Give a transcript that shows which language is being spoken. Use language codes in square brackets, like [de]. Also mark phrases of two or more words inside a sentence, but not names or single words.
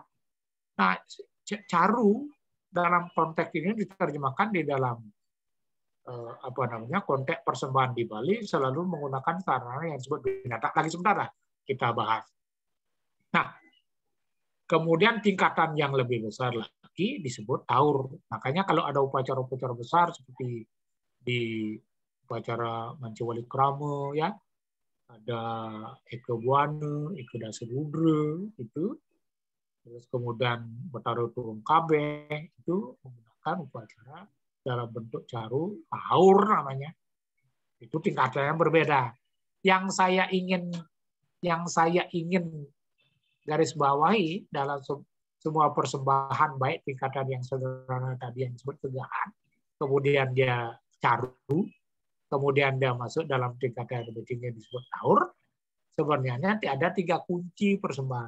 [id] Nah, caru dalam konteks ini diterjemahkan di dalam konteks persembahan di Bali selalu menggunakan sarana yang disebut binatang. Lagi sebentar lah kita bahas. Nah, kemudian tingkatan yang lebih besar lagi disebut taur. Makanya kalau ada upacara-upacara besar seperti di upacara Mancewali Krama, ya, ada Eke Buana, Eke Dasadudra, itu, terus kemudian Betara Turung Kabeh, itu menggunakan upacara dalam bentuk caru, taur namanya. Itu tingkatannya berbeda. Yang saya ingin garis bawahi dalam semua persembahan, baik tingkatan yang sederhana tadi yang disebut tegahan, kemudian dia caru, kemudian dia masuk dalam tingkatan yang lebih tinggi disebut taur, sebenarnya ada 3 kunci persembahan.